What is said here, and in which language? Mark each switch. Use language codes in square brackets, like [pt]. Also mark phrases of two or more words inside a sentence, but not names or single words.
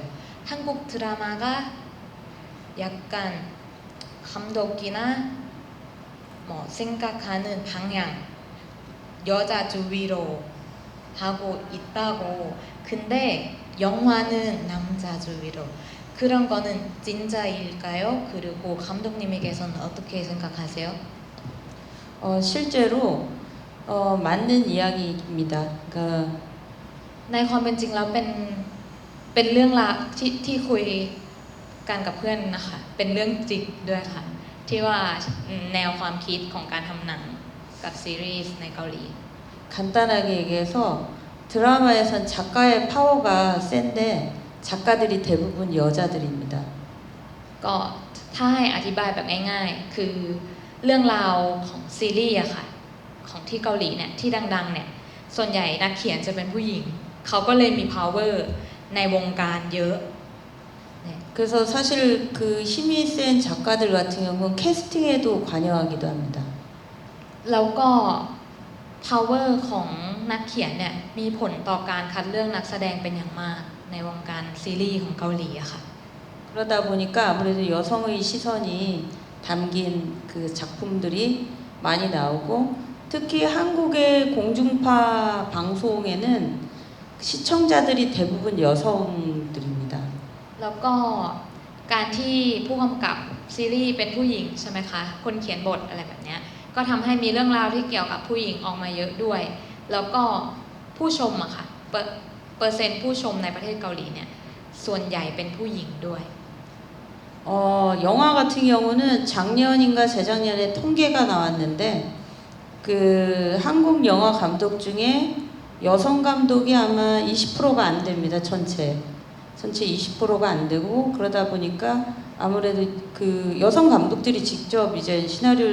[ko] 한국 드라마가 약간 감독이나 뭐 생각하는 방향 여자 주위로 하고 있다고. 근데 영화는 남자 주위로. 그런 거는 진짜일까요? 그리고 감독님에게서는 어떻게 생각하세요? 실제로 맞는 이야기입니다. 그러니까 [th] ในความเป็นจริงแล้วเป็นเรื่องราวที่คุยกันกับเพื่อนนะคะ เป็นเรื่องจริงด้วยค่ะ ที่ว่าแนวความคิดของการทำหนังกับซีรีส์ในเกาหลี [ko] 간단하게 얘기해서 드라마에선 작가의 파워가 센데 작가들이 대부분 여자들입니다. [th] ก็ถ้าให้อธิบายแบบง่ายๆ คือเรื่องราวของซีรีส์อะค่ะ ของที่เกาหลีเนี่ยที่ดังๆเนี่ยส่วนใหญ่นักเขียนจะเป็นผู้หญิง เขาก็เลยมี power ในวงการเยอะ [ko] 그래서 사실 그 힘이 센 작가들 같은 경우는 캐스팅에도 관여하기도 합니다. [th] แล้วก็ power ของนักเขียนเนี่ยมีผลต่อการคัดเลือกนักแสดงเป็นอย่างมากในวงการซีรีส์ของเกาหลีอะค่ะ [ko] 그러다 보니까 아무래도 여성의 시선이 담긴 그 작품들이 많이 나오고 특히 한국의 공중파 방송에는 시청자들이 대부분 여성들입니다. [th] แล้วก็การที่ผู้กำกับซีรีส์เป็นผู้หญิงใช่ไหมคะคนเขียนบทอะไรแบบเนี้ยก็ทำให้มีเรื่องราวที่เกี่ยวกับผู้หญิงออกมาเยอะด้วย แล้วก็ผู้ชมอะค่ะเปอร์เซ็นต์ผู้ชมในประเทศเกาหลีเนี่ยส่วนใหญ่เป็นผู้หญิงด้วย [ko] 영화 같은 경우는 작년인가 재작년에 통계가 나왔는데 그 한국 영화 감독 중에 여성 감독이 아마 20%가 안 됩니다. 전체 20%가 안 되고 그러다 보니까 아무래도 그 여성 감독들이 직접 이제 시나리오를